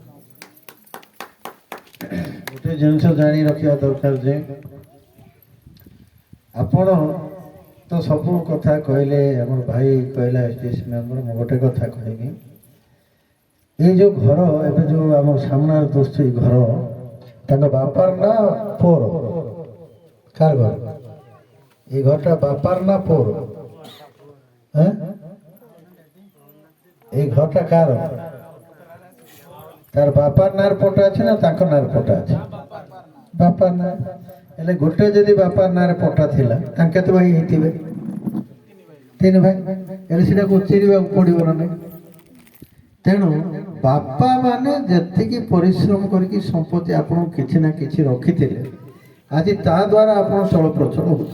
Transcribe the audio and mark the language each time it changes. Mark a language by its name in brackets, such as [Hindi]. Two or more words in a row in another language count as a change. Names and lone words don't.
[Odia] ଗୋଟେ ଜିନିଷ ଜାଣି ରଖିବା ଦରକାର ଯେ ଆପଣ ତ ସବୁ କଥା କହିଲେ, ଆମର ଭାଇ କହିଲା ଏସଡିଏସି ମେମ୍ବର, ମୁଁ ଗୋଟେ କଥା କହିବି। ଏଇ ଯେଉଁ ଘର ଏବେ ଯେଉଁ ଆମ ସାମ୍ନାରେ ଦୋସ୍ତ ଏଇ ଘର ତାଙ୍କ ବାପାର ନା ପୁଅର? କାହାର ଘର? ଏଇ ଘରଟା ବାପାର ନା ପୁଅର? [Bangla] এই ঘরটা কার? [Odia] ତାର ବାପାର ନାଁର ପଟା ଅଛି ନା ତାଙ୍କ ନାଁର ପଟା ଅଛି? ବାପାର ନା। ହେଲେ ଗୋଟେ ଯଦି ବାପାର ନାଁରେ ପଟା ଥିଲା ତାଙ୍କ କେତେ ଭାଇ ହେଇଥିବେ? 3 ଭାଇ। ହେଲେ ସେଟାକୁ ଉଚ୍ଚେରିବାକୁ ପଡ଼ିବ ନା ନାହିଁ? ତେଣୁ ବାପା ମାନେ ଯେତିକି ପରିଶ୍ରମ କରିକି ସମ୍ପତ୍ତି ଆପଣଙ୍କୁ କିଛି ନା କିଛି ରଖିଥିଲେ, ଆଜି ତା ଦ୍ୱାରା ଆପଣ ଚଳପ୍ରଚଳ ହେଉଛନ୍ତି।